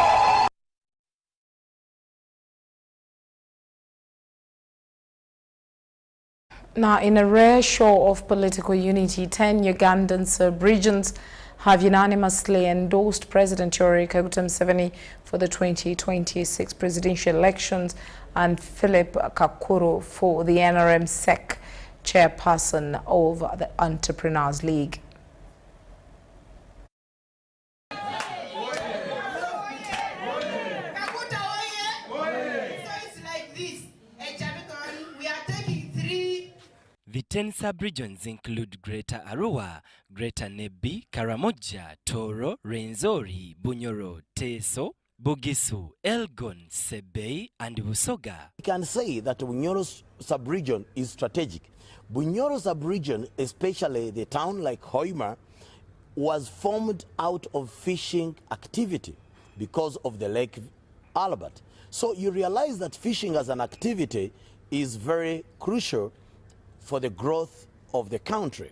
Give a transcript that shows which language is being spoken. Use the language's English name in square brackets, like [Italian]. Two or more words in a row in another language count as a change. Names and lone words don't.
[English] Now, in a rare show of political unity, 10 Ugandan sub-regions have unanimously endorsed President Yoweri Museveni for the 2026 presidential elections and Philip Kakuru for the NRM SEC chairperson of the Entrepreneurs League. The 10 sub-regions include Greater Arua, Greater Nebbi, Karamoja, Toro, Rwenzori, Bunyoro, Teso, Bugisu, Elgon, Sebei, and Busoga. We can say that Bunyoro's sub-region is strategic. Bunyoro sub-region, especially the town like Hoima, was formed out of fishing activity because of the Lake Albert. So you realize that fishing as an activity is very crucial for the growth of the country.